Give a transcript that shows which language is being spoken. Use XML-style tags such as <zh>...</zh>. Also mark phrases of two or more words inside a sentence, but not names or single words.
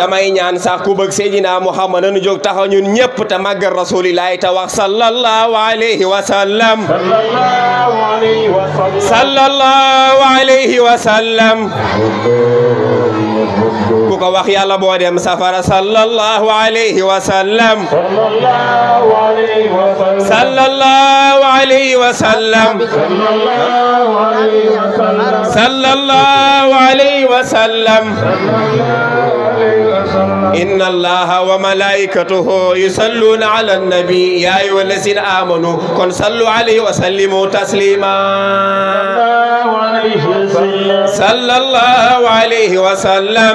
<wo>damay ñaan sax ku bëgg Seydina Muhammad nañu jóg taxaw ñun ñëpp te màggal rasulillahi te wax</wo> <ar>صلى الله عليه وسلم صلى الله عليه وسلم صلى الله عليه وسلم</ar> <wo>ku ko wax yàlla boo dem safara</wo> <ar>صلى الله عليه وسلم صلى الله عليه وسلم صلى الله عليه وسلم صلى الله عليه وسلم صلى الله عليه وسلم إن الله وملائكته يصلون على النبي يا أيها الذين آمنوا كن صلوا عليه وسلموا تسليما صلى الله عليه وسلم</ar>